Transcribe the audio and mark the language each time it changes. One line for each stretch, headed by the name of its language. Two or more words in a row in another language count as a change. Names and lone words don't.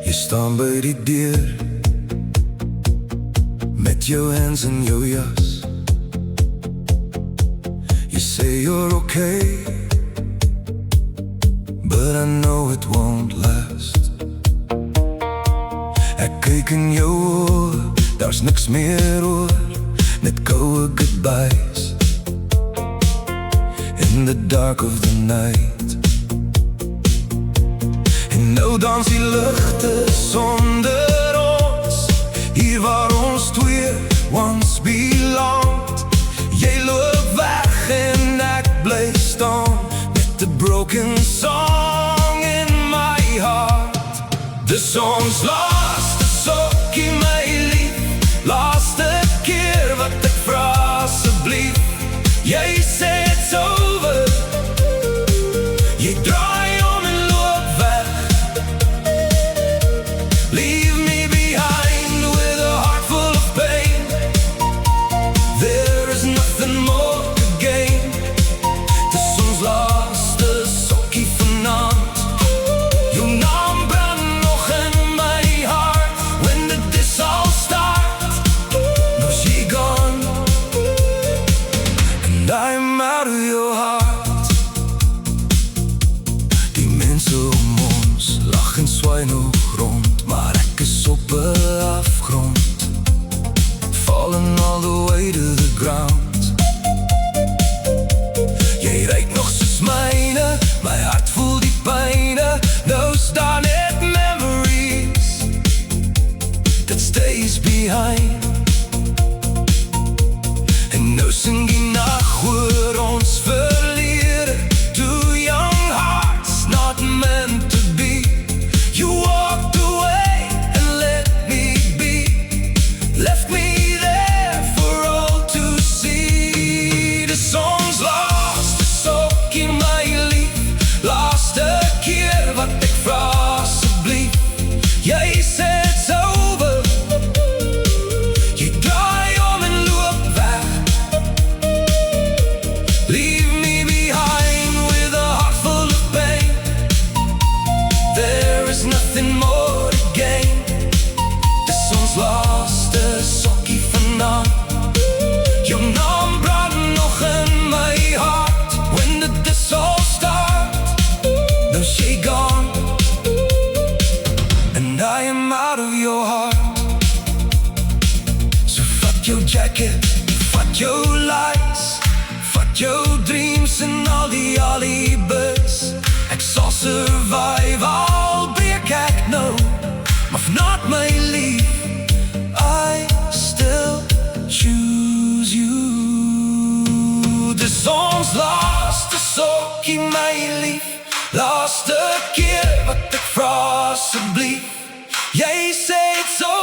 Afrikaans: staan by die deur met jou hands in jou jas.
English: You say you're okay, but I know it won't last.
Afrikaans: Ek kyk in jou oor, daar's niks meer oor, net koue
English: goodbyes in the dark of the night.
Afrikaans: En nou dans die ligte sonder ons, hier waar ons twee
English: once belonged.
Afrikaans: Jy loop weg en ek bly staan met
English: a broken song in my heart.
Afrikaans: Dis ons laaste sokkie my lief, laaste keer wat ek vra asseblief. Jy sê
English: it's over,
Afrikaans: jy draai om en loop weg.
English: Leave me behind with a heart full of pain. There is nothing more to gain.
Afrikaans: Dis ons laaste sokkie vanaand. Jou naam brand nog in my heart.
English: When did this all start? Now she gone, and I'm out of your heart.
Afrikaans: Die mense om ons lag en swaai nog rond, maar ek is op 'n afgrond,
English: falling all the way to the ground.
Afrikaans: Jy ryk nog soos myne, my hart voel die pyne. Nou staan net
English: memories that stays behind.
Afrikaans: En nou sing die nag oor ons verlede.
English: Two young hearts not meant to be. You walked away and let me be, left me there for all to see. The song's lost, the
Afrikaans: sokkie my lief, laaste keer wat ek vra asseblief. Jy sê
English: it's over,
Afrikaans: jy draai om en loop weg.
English: Leave me behind with a heart full of pain. There is nothing more to gain.
Afrikaans: Dis ons laaste sokkie vanaand. Jou naam brand nog in my heart.
English: When did this all start? Now she gone, and I am out of your heart.
Afrikaans: So vat jou jacket, vat jou lights, vat jou dreams en al die alibis. Ek sal survive,
English: I'll break
Afrikaans: ek nou, maar not my lief,
English: I still choose you.
Afrikaans: Dis ons laaste sokkie my lief, laaste keer wat ek vra asseblief. Jy sê it's